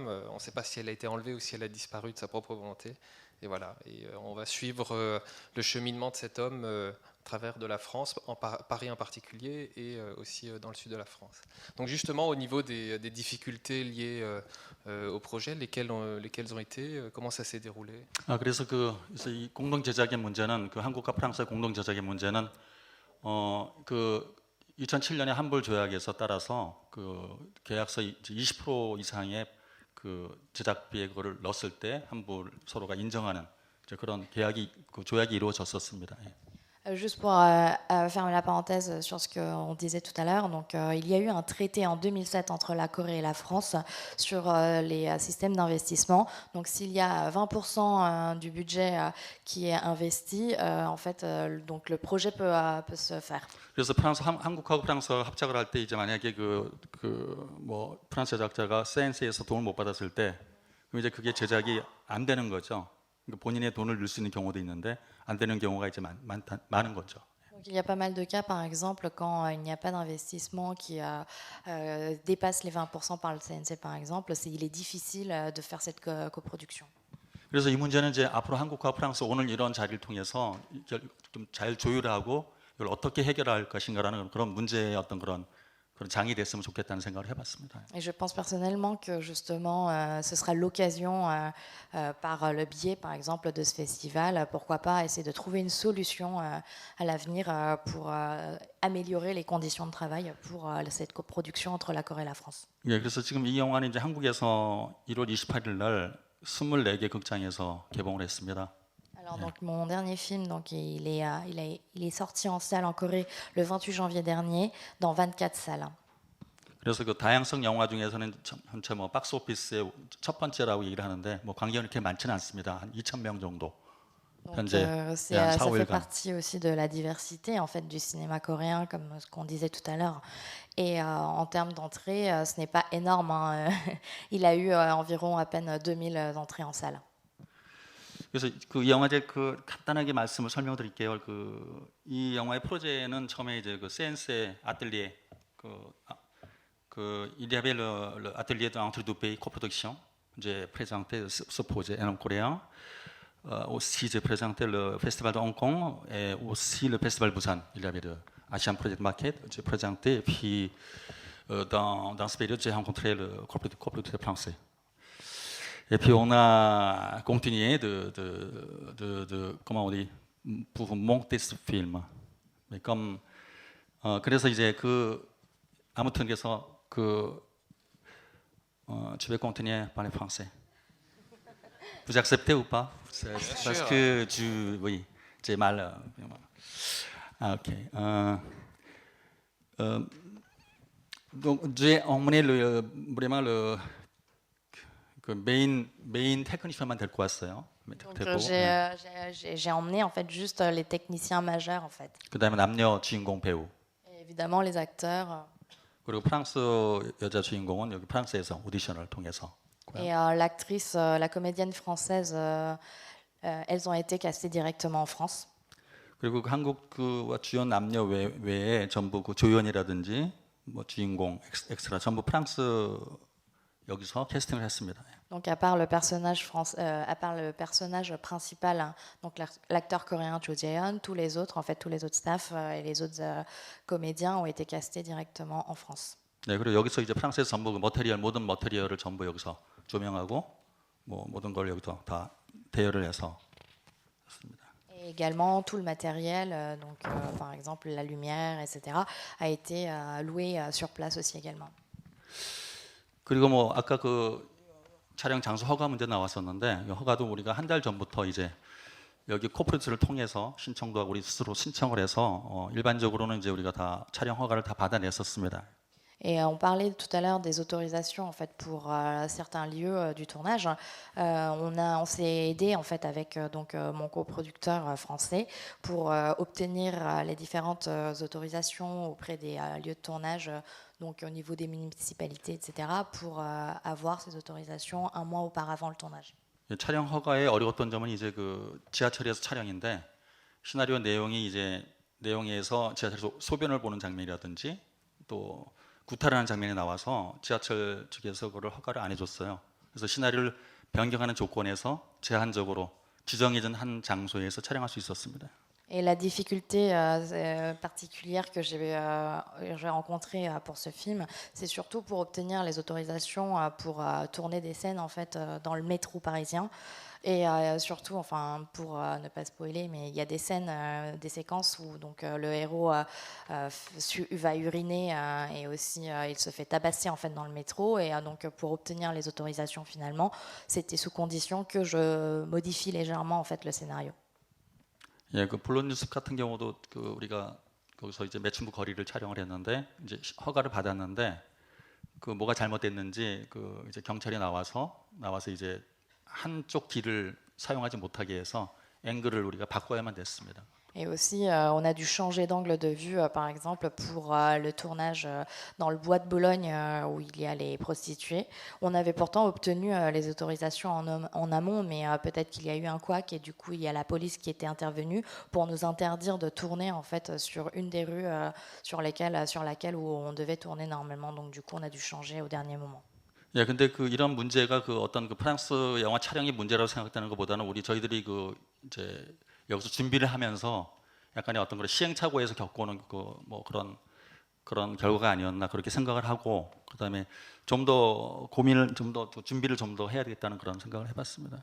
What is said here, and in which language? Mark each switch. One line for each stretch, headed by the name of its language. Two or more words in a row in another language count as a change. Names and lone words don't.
French: On ne sait pas si elle a été enlevée ou si elle a disparu de sa propre volonté. Et voilà, et on va suivre le cheminement de cet homme à travers de la France, Paris en particulier, et aussi dans le sud de la France. Donc justement, au niveau des difficultés liées au projet, lesquelles ont été, comment ça s'est déroulé?
Korean: 그래서 그래서 이 공동 제작의 문제는 그 한국과 프랑스의 공동 제작의 문제는 그 2007년에 환불 조약에서 따라서 그 계약서 20% 이상의 그 제작비에 그거를 넣었을 때 환불 서로가 인정하는 이제 그런 그 조약이 이루어졌었습니다. 예.
French: Juste pour fermer la parenthèse sur ce qu'on disait tout à l'heure, donc il y a eu un traité en 2007 entre la Corée et la France sur les systèmes d'investissement. Donc s'il y a 20% du budget qui est investi, en fait, donc le projet peut se faire.
Korean: 그래서 한국하고 프랑스가 합작을 할 때 이제 만약에 뭐 프랑스 제작자가 CNC에서 돈을 못 받았을 때 그럼 이제 그게 제작이 안 되는 거죠. 그러니까 본인의 돈을 넣을 수 있는 경우도 있는데 안 되는 경우가 이제 많은 거죠.
French: Donc, il y a pas mal de cas, par exemple, quand il n'y a pas d'investissement qui dépasse les 20% par le CNC, par exemple, il est difficile de faire cette coproduction.
Korean: 그래서 이 문제는 이제 앞으로 한국과 프랑스 오늘 이런 자리를 통해서 좀 잘 조율하고 이걸 어떻게 해결할 것인가라는 그런 문제의 어떤 그런 장이 됐으면 좋겠다는 생각을 해봤습니다.
French: Et je pense personnellement que justement, ce sera l'occasion, par le biais, par exemple, de ce festival, pourquoi pas essayer de trouver une solution à l'avenir pour améliorer les conditions de travail pour cette coproduction entre la Corée et la France.
Korean: 예, 그래서 지금 이 영화는 이제 한국에서 1월 28일 날 24개 극장에서 개봉을 했습니다.
French: Alors donc mon dernier film, donc il est sorti en salle en Corée le 28 janvier dernier dans 24 salles.
Korean: 그래서 그 다양성 영화 중에서는 전체 뭐 박스 오피스의 첫 번째라고 얘기를 하는데 뭐 관객이 그렇게 많지는 않습니다. 한 2,000명 정도
French: Donc,
Korean: 현재 한
French: ça
Korean: 4,
French: fait
Korean: 5일간.
French: partie aussi de la diversité en fait du cinéma coréen, comme ce qu'on disait tout à l'heure. Et en termes d'entrée, ce n'est pas énorme, hein. Il a eu environ à peine 2000 entrées en salle.
Korean: 그래서 그 영화제 그 간단하게 말씀을 설명드릴게요. 이 영화의 프로제는 처음에 이제 그 CNC 아틀리에
French: il y avait l'atelier entre deux pays coproduction. J'ai présenté ce projet en coréen. Aussi j'ai présenté le festival de Hong Kong et aussi le festival Busan. Il y avait le Asian Project Market. J'ai présenté et puis dans ce période j'ai rencontré le coproducteur français. Et puis on a continué comment on dit, pour monter ce film. Mais comme
Korean: 그래서 이제 아무튼 그래서
French: je vais continuer par le français. Vous acceptez ou pas? Parce que oui, j'ai mal. Ah, ok. Donc j'ai emmené vraiment
Korean: 그 메인 테크니션만 데리고 왔어요.
French: Donc, j'ai emmené en fait juste les techniciens majeurs en fait.
Korean: 그다음에 남녀 주인공 배우.
French: Et évidemment les acteurs.
Korean: 그리고 프랑스 여자 주인공은 여기 프랑스에서 오디션을 통해서.
French: Et l'actrice, la comédienne française, elles ont été castées directement en France.
Korean: 그리고 한국 주연 남녀 외에 전부 조연이라든지 뭐 주인공 엑스트라 전부 프랑스 여기서 캐스팅을 했습니다.
French: Donc à part le personnage principal, hein, donc l'acteur coréen Cho Jae-hyun, tous les autres staffs et les autres comédiens ont été castés directement en France.
Korean: 네, 그리고 여기서 이제 프랑스에서 전부 모든 머테리얼을 전부 여기서 조명하고 뭐 모든 걸 여기서 다 대여를 해서 했습니다.
French: Et également tout le matériel, donc par exemple la lumière, etc., a été loué sur place aussi également.
Korean: 그리고 뭐 아까 촬영 장소 허가 문제 나왔었는데 이 허가도 우리가 한 달 전부터 이제 여기 코프리스를 통해서 신청도 하고 우리 스스로 신청을 해서 일반적으로는 이제 우리가 다 촬영 허가를 다 받아냈었습니다.
French: Et on parlait tout à l'heure des autorisations en fait pour certains lieux du tournage. On s'est aidé en fait avec donc mon coproducteur français pour obtenir les différentes autorisations auprès des lieux de tournage, donc au niveau des municipalités, etc., pour avoir ces autorisations un mois auparavant le tournage.
Korean: 촬영 허가의 어려웠던 점은 이제 지하철에서 촬영인데 시나리오 내용에서 지하철에서 소변을 보는 장면이라든지 또 구타라는 장면이 나와서 지하철 측에서 그걸 허가를 안 해줬어요. 그래서 시나리오를 변경하는 조건에서 제한적으로 지정해진 한 장소에서 촬영할 수 있었습니다.
French: Et la difficulté particulière que j'ai rencontrée pour ce film, c'est surtout pour obtenir les autorisations pour tourner des scènes en fait dans le métro parisien. Et surtout, enfin, pour ne pas spoiler, mais il y a des scènes, des séquences où donc le héros va uriner et aussi il se fait tabasser en fait dans le métro. Et donc pour obtenir les autorisations finalement, c'était sous condition que je modifie légèrement en fait le scénario.
Korean: 예, 블론 뉴스 같은 경우도 우리가 거기서 이제 매춘부 거리를 촬영을 했는데 이제 허가를 받았는데 뭐가 잘못됐는지 이제 경찰이 나와서 이제 한쪽 길을 사용하지 못하게 해서 앵글을 우리가 바꿔야만 됐습니다.
French: Et aussi, on a dû changer d'angle de vue, par exemple, pour le tournage dans le bois de Boulogne où il y a les prostituées. On avait pourtant obtenu les autorisations en amont, mais peut-être qu'il y a eu un couac et du coup, il y a la police qui était intervenue pour nous interdire de tourner en fait sur une des rues sur laquelle où on devait tourner normalement. Donc du coup, on a dû changer au dernier moment.
Korean: 예, 근데 이런 문제가 어떤 프랑스 영화 촬영이 문제라고 생각되는 것보다는 저희들이 이제 여기서 준비를 하면서 약간의 어떤 시행착오에서 겪어오는 뭐 그런 결과가 아니었나 그렇게 생각을 하고 그다음에 좀 더 고민을 준비를 좀 더 해야 되겠다는 그런 생각을 해봤습니다.